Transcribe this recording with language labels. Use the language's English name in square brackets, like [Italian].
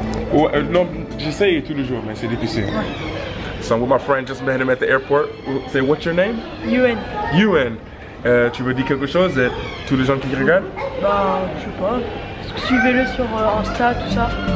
[French] Ouais, non, j'essaye tous les jours, mais c'est difficile. [English] So I'm with my friend, just met him at the airport. Say, what's your name? Yuen. Yuen. [French] Tu veux dire quelque chose à tous les gens qui regardent? Bah, je sais pas. Suivez-le sur Insta, tout ça.